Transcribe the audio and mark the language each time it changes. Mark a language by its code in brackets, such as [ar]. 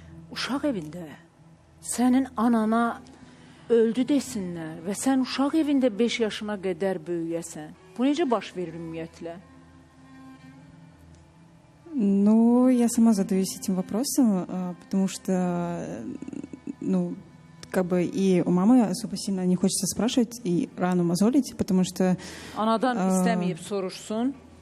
[az] uşaq evində sənin anana öldü desinlər və sən uşaq evində 5 yaşına qədər böyüyəsən. Bu necə baş verir ümumiyyətlə? [ru] Ну, я сама задаюсь этим вопросом, потому что, ну, как бы и у мамы особо сильно не хочется спрашивать и рану мозолить, потому что... [az] Anadan istəməyib soruşsun.